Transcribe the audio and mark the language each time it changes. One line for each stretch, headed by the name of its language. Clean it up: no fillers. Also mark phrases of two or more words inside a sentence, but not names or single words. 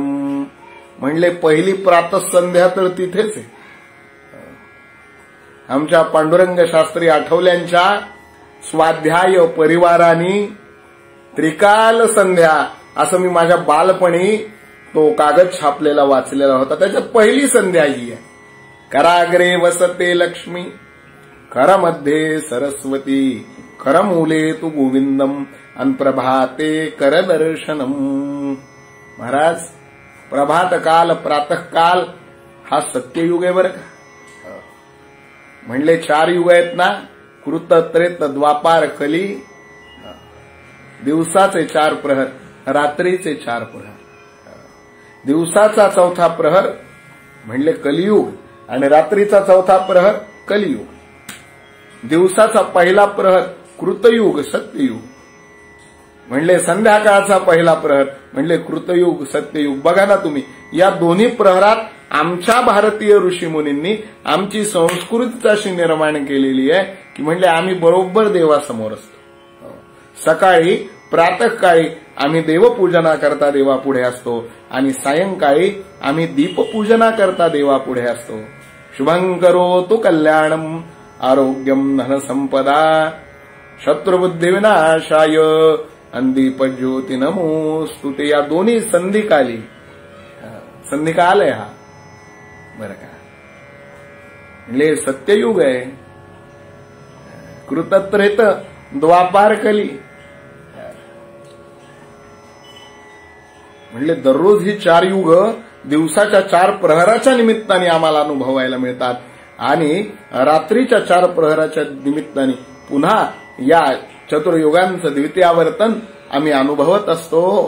Marathi: म्हणले पहिली प्रातःसंध्या तर तिथेच आहे. आमच्या पांडुरंग शास्त्री आठवल्यांच्या स्वाध्याय परिवारानी त्रिकाल संध्या असं मी माझ्या बालपणी तो कागद छापलेला वाचलेला होता. त्याच्यात पहिली संध्या ही आहे,
Sanskrit: कराग्रे वसते लक्ष्मी, करमध्ये सरस्वती, करमूले तू गोविंदम, अन प्रभाते करदर्शनम.
Marathi: महाराज, प्रभात काल, प्रातःकाल हा सत्ययुग आहे बरं का. म्हणले 4 युग आहेत ना, कृत, त्रेत, द्वापार, कली. दिवसाचे 4 प्रहर, रात्रीचे 4 प्रहर. दिवसाचा 4था प्रहर म्हणले कलियुग आणि रात्रीचा 4था प्रहर कलियुग. दिवसाचा पहिला प्रहर कृतयुग, सत्ययुग. म्हणले संध्याकाळचा पहिला प्रहर म्हणले कृतयुग, सत्ययुग. बघा ना तुम्ही, या दोन्ही प्रहरात आमच्या भारतीय ऋषीमुनींनी आमची संस्कृतीच अशी निर्माण केलेली आहे की म्हणले आम्ही बरोबर देवासमोर असतो. सकाळी प्रातःकाळी आम्ही देवपूजना करता देवापुढे असतो आणि सायंकाळी आम्ही दीपपूजना करता देवापुढे असतो.
Sanskrit: शुभं करोतु कल्याणम, आरोग्यम धनसंपदा, शत्रुबुद्धी विनाशाय, दीपज्योती नमोस्तुते.
Marathi: या दोन्ही संधिकाली, संधिकाल आहे हा बरं का. म्हणजे सत्ययुग आहे, कृतत्रेत, द्वापार, कली. म्हणले दररोज ही 4 युग दिवसाच्या 4 प्रहराच्या निमित्ताने आम्हाला अनुभवायला मिळतात आणि रात्रीच्या 4 प्रहराच्या निमित्ताने पुन्हा या चतुर्युगांचं द्वितीयावर्तन आम्ही अनुभवत असतो.